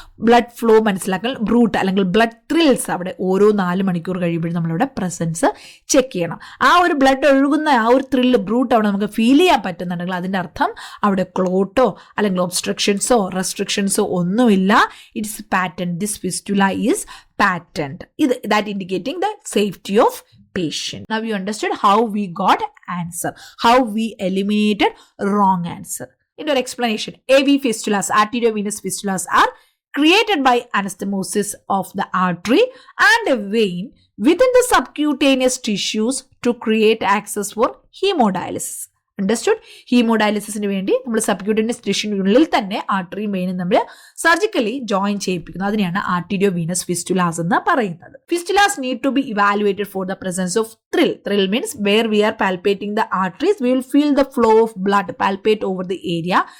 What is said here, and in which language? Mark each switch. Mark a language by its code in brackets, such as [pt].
[ml] Blood flow മനസ്സിലാക്കാൻ brute അല്ലെങ്കിൽ blood thrills അവിടെ ഓരോ 4 മണിക്കൂർ കഴിയുമ്പോഴും നമ്മളിവിടെ പ്രസൻസ് ചെക്ക് ചെയ്യണം. ആ ഒരു ബ്ലഡ് ഒഴുകുന്ന ആ ഒരു ത്രില്ല് ബ്രൂട്ട് അവിടെ നമുക്ക് ഫീൽ ചെയ്യാൻ പറ്റുന്നുണ്ടെങ്കിൽ അതിൻ്റെ അർത്ഥം അവിടെ ക്ലോട്ടോ അല്ലെങ്കിൽ ഒബ്സ്ട്രക്ഷൻസോ റെസ്ട്രിക്ഷൻസോ ഒന്നുമില്ല. [en] It's patent. This fistula is patent. That indicating the safety of patient. Now you understood how we got answer, how we eliminated wrong answer. In your explanation, AV fistulas, arteriovenous fistulas, are created by anastomosis of the artery and a vein within the subcutaneous tissues to create access for hemodialysis. Understood? [ml] ഹീമോഡയാലിസിന് വേണ്ടി നമ്മൾ subcutaneous ടിഷ്യൂവിനുള്ളിൽ തന്നെ ആർട്ടറിയും വെയിനും നമ്മൾ surgically join ചെയ്യിപ്പിക്കുന്നു. അതിനെയാണ് ആർട്ടീരിയോവീനസ് ഫിസ്റ്റുലാസ് എന്ന് പറയുന്നത്. [en] Fistulas need to be evaluated for the presence of thrill. Thrill means where we are palpating the arteries we will feel the flow of blood palpate over the area.